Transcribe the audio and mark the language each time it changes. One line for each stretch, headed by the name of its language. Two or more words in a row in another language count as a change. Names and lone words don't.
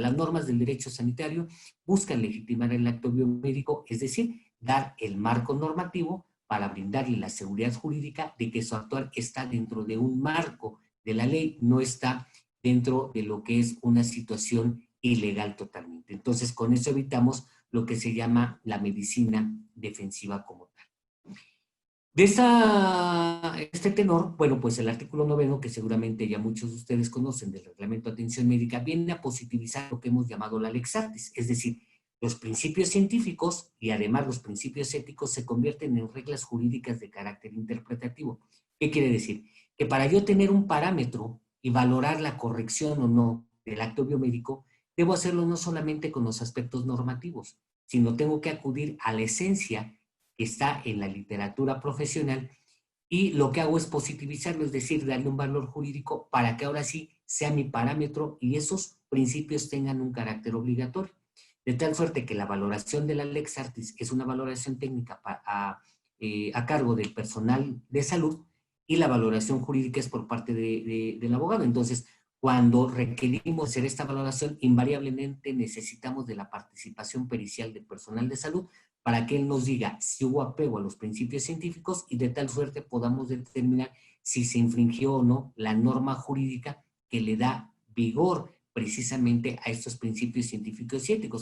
Spanish: Las normas del derecho sanitario buscan legitimar el acto biomédico, es decir, dar el marco normativo para brindarle la seguridad jurídica de que su actuar está dentro de un marco de la ley, no está dentro de lo que es una situación ilegal totalmente. Entonces, con eso evitamos lo que se llama la medicina defensiva como tal. De este tenor, bueno, pues el artículo 9, que seguramente ya muchos de ustedes conocen del Reglamento de Atención Médica, viene a positivizar lo que hemos llamado la
Latin: lex artis,
Spanish: es decir, los principios científicos y además los principios éticos se convierten en reglas jurídicas de carácter interpretativo. ¿Qué quiere decir? Que para yo tener un parámetro y valorar la corrección o no del acto biomédico, debo hacerlo no solamente con los aspectos normativos, sino tengo que acudir a la esencia que está en la literatura profesional y lo que hago es positivizarlo, es decir, darle un valor jurídico para que ahora sí sea mi parámetro y esos principios tengan un carácter obligatorio. De tal suerte que la valoración de la
Latin: lex artis
Spanish: es una valoración técnica a cargo del personal de salud y la valoración jurídica es por parte del abogado. Entonces, cuando requerimos hacer esta valoración, invariablemente necesitamos de la participación pericial del personal de salud para que él nos diga si hubo apego a los principios científicos y de tal suerte podamos determinar si se infringió o no la norma jurídica que le da vigor precisamente a estos principios científicos y éticos.